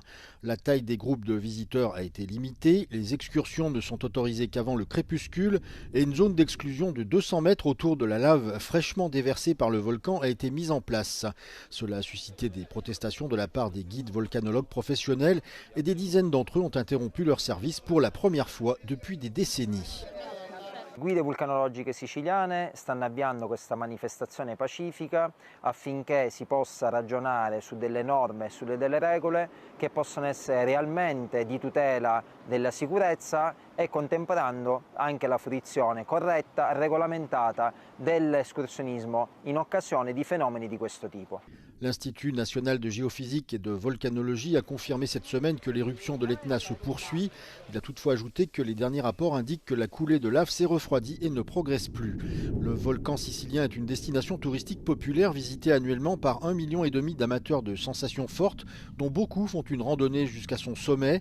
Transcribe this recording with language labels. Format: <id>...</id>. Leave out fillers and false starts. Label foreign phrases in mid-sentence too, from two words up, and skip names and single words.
<fr>La taille des groupes de visiteurs a été limitée, les excursions ne sont autorisées qu'avant le crépuscule et une zone d'exclusion de 200 mètres autour de la lave fraîchement déversée par le volcan a été mise en place. Cela a suscité des protestations de la part des guides volcanologues professionnels et des dizaines d'entre eux ont interrompu leur service pour la première fois depuis des décennies.</fr> <it>Guide vulcanologiche siciliane stanno avviando questa manifestazione pacifica affinché si possa ragionare su delle norme e su delle regole che possono essere realmente di tutela della sicurezza e contemperando anche la fruizione corretta e regolamentata dell'escursionismo in occasione di fenomeni di questo tipo.</it> <fr>L'Institut national de géophysique et de volcanologie a confirmé cette semaine que l'éruption de l'Etna se poursuit. Il a toutefois ajouté que les derniers rapports indiquent que la coulée de lave s'est refroidie et ne progresse plus. Le volcan sicilien est une destination touristique populaire visitée annuellement par 1,5 million d'amateurs de sensations fortes, dont beaucoup font une randonnée jusqu'à son sommet.</fr>